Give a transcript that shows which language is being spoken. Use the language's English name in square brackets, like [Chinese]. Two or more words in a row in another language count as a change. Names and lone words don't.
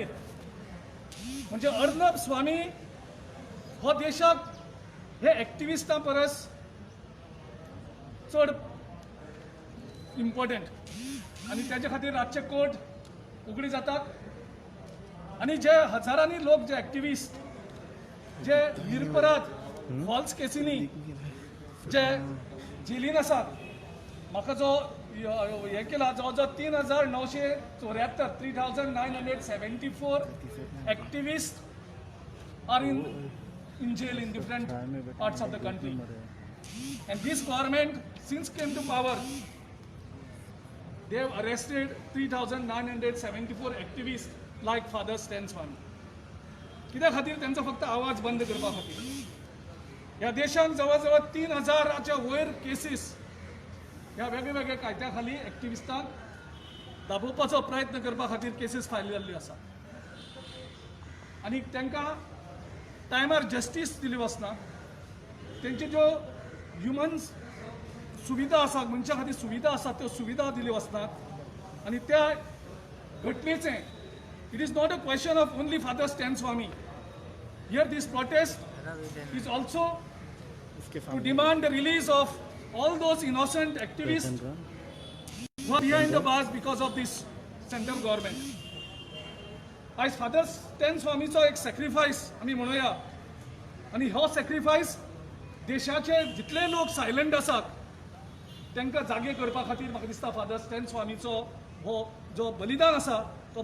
[Konkani] म्हणजे अर्नब स्वामी हो देशाक हे एक्टिविस्टां परस चड इम्पॉर्टंट आनी तेजे खातीर रातचे कोर्ट उगडी जातात. आनी जे हजारांनी लोक जे एक्टिविस्ट जे निरपराध फॉल्स केसींनी जे जेलीन आसात, म्हाका जो हे केला जवळ जवळ 3,974 3,974 [English] activists are in jail in different parts of the country. And this government, since came to power, they have arrested 3,974 activists like Father Stan Swami. [Konkani] कित्या खातीर त्यांचा फक्त आवाज बंद करपा खातीर. ह्या देशान जवळ 3,000च्या वयर केसीस ह्या वेगळ्या वेगळ्या कायद्या खाली एक्टिविस्टांक दाबोवपाचो प्रयत्न करपा खातीर केसीस फायल जाल्ली आसा. आनी तांकां टायमार जस्टीस दिली वचना. तेंच्यो ज्यो ह्युमन सुविधा आसा, मनशा खातीर सुविधा आसा, त्यो सुविधा दिली वचनात. आनी त्या घटनेचें [English] it is not a question of only Father Stan Swami. Here this protest is also to demand the release of all those innocent activists who are behind the bars because of this central government. [Konkani] आज फादर स्टॅन स्वामीचो एक सॅक्रिफायस आमी म्हणुया आनी हो सॅक्रिफायस देशाचे जितले लोक सायलंट आसात तांकां जागे करपा खातीर म्हाका दिसता फादर स्टॅन स्वामीचो हो जो बलिदान आसा तो